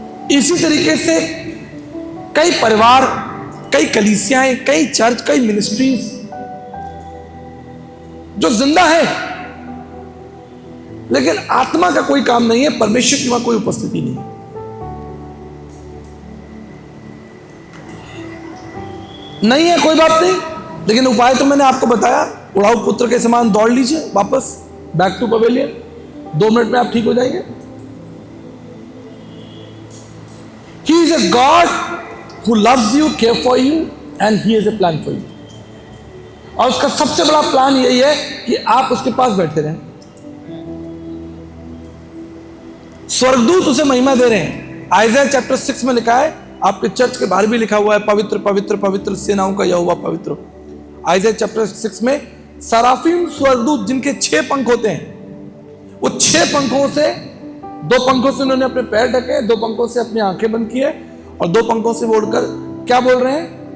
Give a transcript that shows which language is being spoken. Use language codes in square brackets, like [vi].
[hi] इसी तरीके से कई परिवार, कई कलीसियाएं, कई चर्च, कई मिनिस्ट्रीज जो जिंदा है लेकिन आत्मा का कोई काम नहीं है, परमेश्वर की वहां कोई उपस्थिति नहीं है। नहीं है कोई बात नहीं, लेकिन उपाय तो मैंने आपको बताया। उड़ाऊ पुत्र के समान दौड़ लीजिए वापस [en] Back to pavilion. [hi] 2 मिनट में आप ठीक हो जाएंगे। [en] He is a God who loves you, care for you, and He has a plan for you. [hi] और उसका सबसे बड़ा प्लान यही है कि आप उसके पास बैठे रहें। स्वर्गदूत उसे महिमा दे रहे हैं। आइज़ाया चैप्टर 6 में लिखा है, आपके चर्च के बाहर भी लिखा हुआ है, पवित्र पवित्र पवित्र सेनाओं का यहोवा पवित्र। आइज़ाया चैप्टर 6 में सराफीम स्वर्गदूत जिनके 6 पंख होते हैं, वो 6 पंखों से, 2 पंखों से उन्होंने अपने पैर ढके, 2 पंखों से अपनी आंखें बंद की है और 2 पंखों से ओढ़कर क्या बोल रहे हैं?